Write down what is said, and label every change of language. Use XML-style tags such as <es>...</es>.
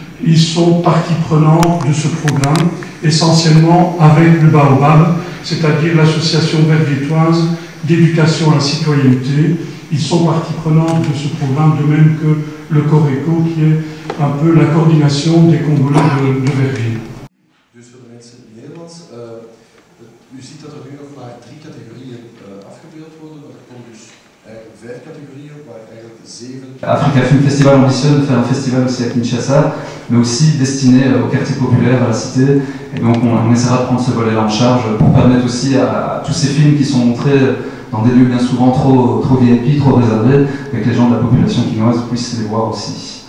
<fr>Ils sont partie prenante de ce programme, essentiellement avec le Baobab, c'est-à-dire l'association verviétoise d'éducation à la citoyenneté. Ils sont partie prenante de ce programme, de même que le Coreco, qui est un peu la coordination des Congolais de Verviers.</fr> <nl>Dus voor de mensen in het Nederlands, u ziet dat er nu nog maar 3 categorieën afgebeeld worden, maar er komt dus 5 categorieën, waar eigenlijk 7...</nl> <fr>Africa Film Festival ambitionne de faire un festival aussi à Kinshasa, mais aussi destiné au quartier populaire, à la cité. Et donc on essaiera de prendre ce volet-là en charge pour permettre aussi à tous ces films qui sont montrés dans des lieux bien souvent trop VIP, trop réservés, et que les gens de la population quinoise puissent les voir aussi.</fr>